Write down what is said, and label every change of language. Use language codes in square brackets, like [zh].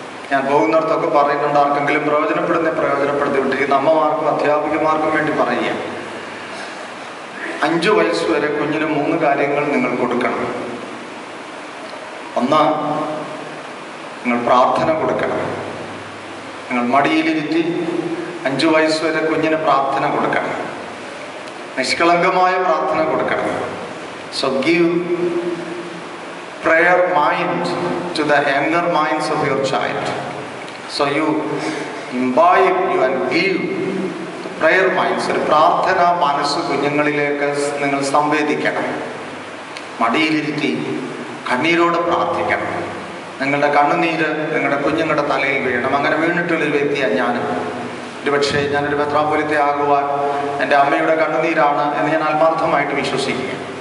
[ml] ഞാൻ പോകുന്നിടത്തൊക്കെ പറയുന്നുണ്ട്, ആർക്കെങ്കിലും പ്രയോജനപ്പെടുത്തി വിട്ടിരിക്കുന്ന അമ്മമാർക്കും അധ്യാപികമാർക്കും വേണ്ടി പറയുക, 5 വയസ്സ് വരെ കുഞ്ഞിന് 3 കാര്യങ്ങൾ നിങ്ങൾ കൊടുക്കണം. ഒന്ന്, നിങ്ങൾ പ്രാർത്ഥന കൊടുക്കണം. നിങ്ങൾ മടിയിലിരുത്തി 5 വയസ്സ് വരെ കുഞ്ഞിന് പ്രാർത്ഥന കൊടുക്കണം. നിഷ്കളങ്കമായ പ്രാർത്ഥന കൊടുക്കണം. [en] So give prayer mind to the younger minds of your child. So you imbibe and give the prayer minds. [ml] ഒരു പ്രാർത്ഥന മനസ്സ് കുഞ്ഞുങ്ങളിലേക്ക് നിങ്ങൾ സംവേദിക്കണം. മടിയിലിരുത്തി കണ്ണീരോട് പ്രാർത്ഥിക്കണം. നിങ്ങളുടെ കണ്ണുനീര് നിങ്ങളുടെ കുഞ്ഞുങ്ങളുടെ തലയിൽ വീഴണം. അങ്ങനെ വീണിട്ടുള്ളൊരു വ്യക്തിയാണ് ഞാൻ. ഒരുപക്ഷേ ഞാനൊരു മെത്രാപ്പൊലീത്ത ആകുവാൻ എൻ്റെ അമ്മയുടെ കണ്ണുനീരാണ് എന്ന് ഞാൻ ആത്മാർത്ഥമായിട്ട് വിശ്വസിക്കുക.